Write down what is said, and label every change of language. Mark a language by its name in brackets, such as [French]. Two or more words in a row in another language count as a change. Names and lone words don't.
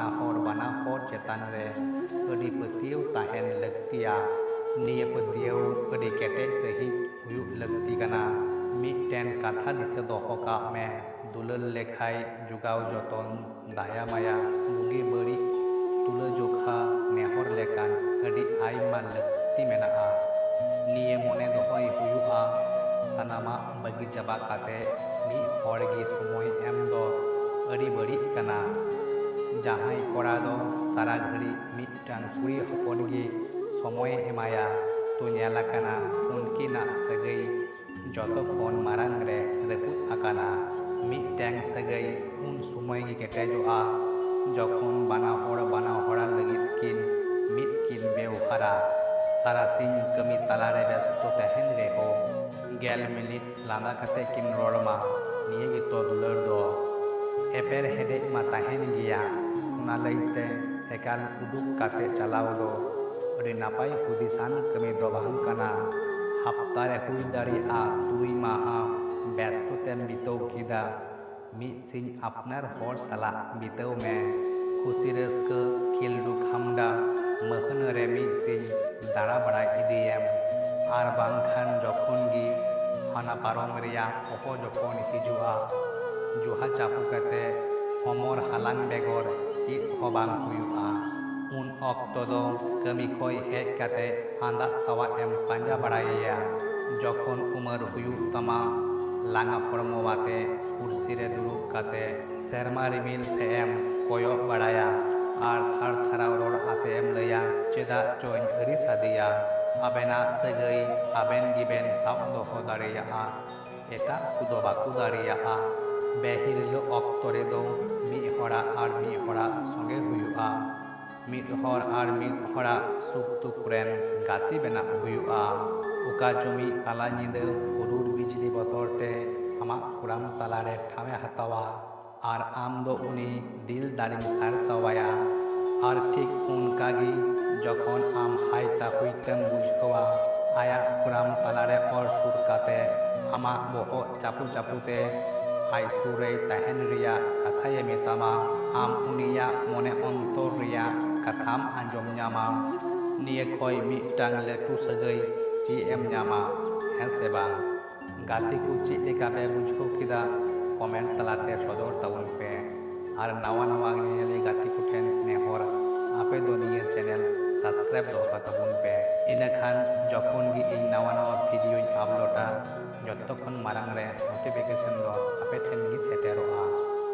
[Santali] हर चेतान रे अडी पतियव ताहेन लगतिया निये पतियव अडी केटे सही हुयुग लगती कना मिटेन कथा दिसे दोहो का में दुलर लेखाय जुगाव जतन दाया माया बुगी बड़ी तुला जोखा नेहर लेकान अडी आयमा लगती मेना निये मोने दोहोय हुयुआ सानामा बगी जबा काते मी हरगी समय एम दो अडी बड़ी कना जहां कोड़ा दो सारा घड़ी मिटान कुड़ी हपन गी समय एमाया तो नेला कना उनकिना सगई जतो खन मारांग रे रपुद आकाना मिटेंग सगई उन समय गी केटेजोआ जखन बाना हड़ा लगित किन मिट किन बेवहारा सारा सिंह कमी तालारे व्यस्त तहन रे हो गेल मिनिट लांदा कते किन रोड़मा निये गी तो दुलर दो एपेर हेडे मा तहन गिया उना लईते एकाल उदुक काते चलाव दो अडी नापाय हुदिसान कमी दो बांग कना हफ्तारे हुई दाड़िया दुई माहा व्यस्त तेम बितव किदा मी सिंह अपनार हर साला बितव में खुशी रस्क खिलडु खामडा महन रे मी सिंह दाड़ा बड़ा इदियम आर बांखान जखन गी हाना पारम रिया अहो जखन हिजुआ जुहा चापू कते हमर हालांग बेगर चित हो बांग हुयुआ उन ऑक्टो दो कमी खोय हेज काते आंदा तवा एम पांजा बड़ाया जखन उमर हुयु तमा लांगा हरमो बाते कुर्सी रे दुरुब काते सेरमा रिमिल से एम कोयो बड़ाया आर थार थाराव रोड आते एम लया चेदा चोइन अरी सादिया आबेना सगई आबेन गिबेन साब दोहो दाड़ेया एटा कुदो बाकु दाड़ेया बेहिरलो ऑक्टो रे दो मी हड़ा आर मी हड़ा संगे हुयुआ मिद हर आर मिद हड़ा सुख तुकरेन गाती बेना हुयुआ उका जमी ताला निंद हुडुर बिजली बतरते आमा कुराम तालारे ठामे हतावा और आम दो उनी दिल दारिम सारसावाया और ठीक उनकागी जखन आम हायता हुईतेम बुझावा आया कुराम तलारे और सुर काते आमा बोहो चापू चापूते आय सुरे तहन रिया कथाये मेतामा आम उनिया मने अंतर रिया कथाम आंजम न्यामा निये खय मिटांग लेटू सगै ची एम न्यामा हें से बांग गाते को ची लेका बे बुझो किदा कमेंट तलाते सदर ताबन पे और नवा नवा नियली गाती को ठेन नेहर आपे दो निये [English] channel subscribe [Santali] दो ताबन पे इनखान जखन गी इन नवा नवा वीडियो अपलोडा जतखन मारांग रे नोटिफिकेशन दो आपे ठेन गी सेटेरोआ।